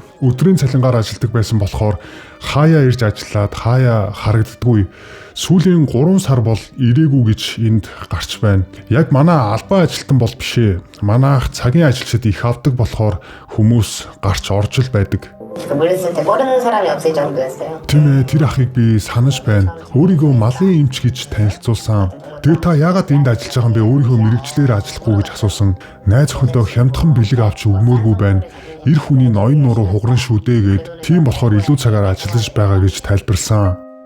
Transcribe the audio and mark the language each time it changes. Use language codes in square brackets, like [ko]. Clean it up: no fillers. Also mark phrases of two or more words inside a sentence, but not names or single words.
[mn] Өдрийн цалингаар ажилладаг байсан болохоор хаяа ирж ажиллаад хаяа харагддаггүй. Сүүлийн 3 сар бол ирээгүй гэж энд гарч байна. Яг манай албан ажилтан бол биш ээ. Манайх цагийн ажилчид их авдаг болохоор хүмүүс гарч орж л байдаг. [ko] 모르는 사람이 없을 정도였어요. [mn] Тийм ээ, тэр ахыг би санаж байна. Өөрийгөө малын эмч гэж танилцуулсан. Тэгээ та яагаад энд ажиллаж байгаа юм бэ? Өөрийнхөө мэрэгчлэр ажиллахгүй гэж асуусан. Найз охиндоо хямдхан бэлэг авч өгмөөргүй байна. Эр хүний ноён нуруу хугаран шүү дээ гэд тийм болохоор илүү цагаар ажиллаж байгаа гэж тайлбарлсан.